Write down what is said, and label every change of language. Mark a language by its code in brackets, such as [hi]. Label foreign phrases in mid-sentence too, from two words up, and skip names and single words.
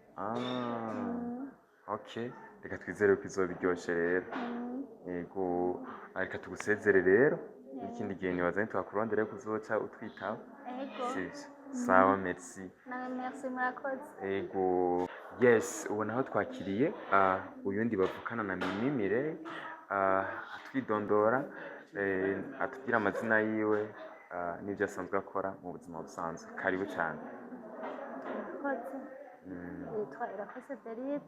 [rn] Okay reka twizere ko izoba iryoshye rero. Yego reka tugusezere rero ikindi gihe nibaza ntitwakurondere kuzoca utwitaho. Yego sawa merci. Nawe merci murakoze. Yego Yes, ubu naho twakiriye uyundi bavukana na Mimi Mirelle atwidondora atubwira amazina yiwe n'ibyo asanzwe akora mu buzima busanzwe. Karibu cyane. Murakoze. Nitwa Irakoze Delice.